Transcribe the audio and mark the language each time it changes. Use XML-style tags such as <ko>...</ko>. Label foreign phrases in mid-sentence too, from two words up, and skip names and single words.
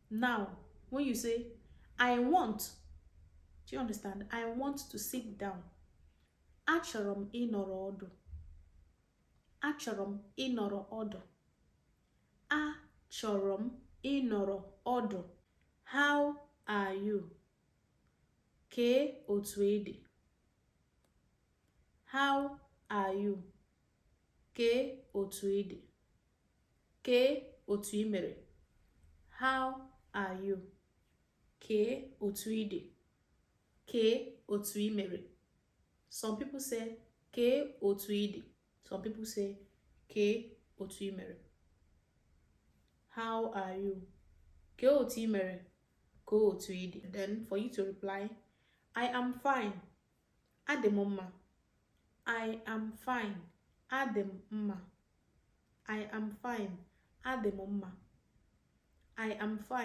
<en>Now, when you say, I want, do you understand? I want to sit down.</en> <ig>Achọrọ m ịnọrọ ọdụ. Achọrọ m ịnọrọ ọdụ. Achọrọ m ịnọrọ ọdụ.</ig> <en>How are you?</en> <ig>Kee otu ị</ig> <en>How are you?</en> <ig>Kee otu ị dị. Kee otu ị mere.</ig> <en>How are you?</en> <ig>Kee otu ị dị. Kee otu ị mere.</ig> <en>Some people say</en> <ig>kee otu ị dị.</ig> <en>Some people say</en> <ig>kee otu ị mere.</ig> <en>How are you?</en> <ig>Kee otu ị mere. Kee otu ị dị.</ig> <en>Then for you to reply, I am fine.</en> <ig>Adị m mma.</ig> <en>I am fine.</en> <ig>Adị m mma.</ig> <en>I am fine.</en> <ig>Adị m mma.</ig> <en>I am fine.</en>